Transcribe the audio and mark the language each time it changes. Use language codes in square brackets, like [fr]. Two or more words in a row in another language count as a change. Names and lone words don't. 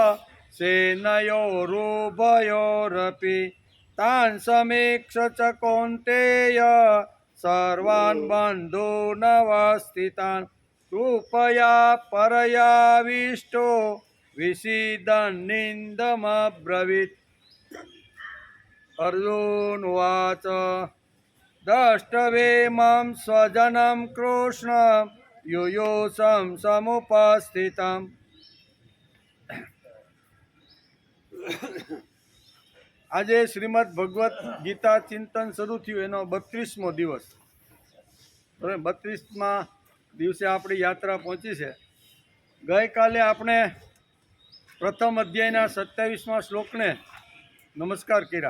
[sa] सेनयोरुभयोरपि तान् समीक्ष च कौन्तेय सर्वान् बन्धूनवस्थितान् कृपया परयाविष्टो विषीदन्निन्दमब्रवीत्। अर्जुन उवाच द्रष्टव्येमं स्वजनं कृष्ण युयुषं समुपस्थितम्। [gu] આજે શ્રીમદ ભગવદ્ ગીતા ચિંતન શરૂ થયું એનો 32મો દિવસ। 32મા દિવસે આપણી યાત્રા પહોંચી છે। ગઈકાલે આપણે પ્રથમ અધ્યાયના 27મા શ્લોકને નમસ્કાર કર્યા।